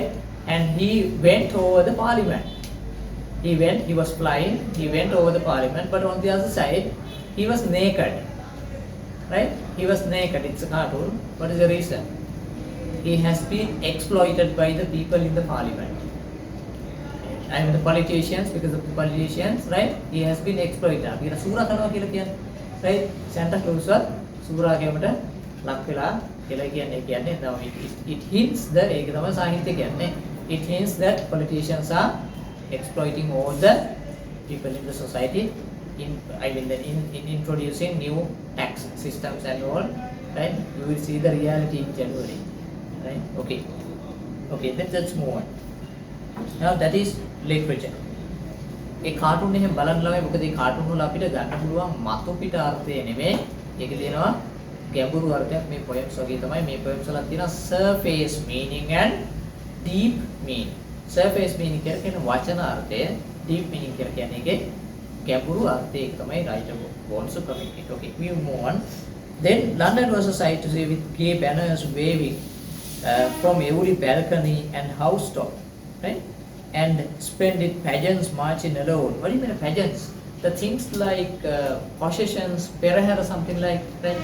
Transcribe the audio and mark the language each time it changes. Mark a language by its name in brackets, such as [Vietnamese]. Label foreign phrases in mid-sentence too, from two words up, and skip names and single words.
[English] And he went over the parliament. He was flying, he went over the parliament, but on the other side he was naked, right? He was naked. It's a cartoon. What is the reason? He has been exploited by the people in the parliament. I mean the politicians, because of the politicians, right? He has been exploited. [Sinhala] Kita surah කරනවා කියලා කියන්නේ, [English] right? [Sinhala] Santa Claus සූරා කැමට ලක් වෙලා කියලා කියන්නේ [English] it hints that [Sinhala] ඒක තමයි සාහිත්‍ය කියන්නේ. [English] It hints that politicians are exploiting all the people in the society in introducing new tax systems and all, right? You will see the reality in January, right? Okay, let's move on. Now that is literature. [Sinhala] ඒ කාටුන් එහෙම බලන්න ළමයි මොකද මේ කාටුන් වල අපිට ගන්න පුළුවන් මතු පිට අර්ථය නෙමෙයි. ඒක තියෙනවා ගැඹුරු අර්ථයක්. මේ poems වගේ තමයි මේ poems වල තියෙනවා [English] surface meaning and deep meaning. Surface meaning [Sinhala] කියලා කියන වචන අර්ථය, [English] deep meaning [Sinhala] කියලා කියන්නේ ඒකේ ගැඹුරු අර්ථය. ඒක තමයි [English] writer wants to communicate. Okay, we move on. Then London was a sight to see with gay banners waving from every balcony and housetop, right? And splendid pageants marching alone. What do you mean pageants? The things like processions, perahera, something like that.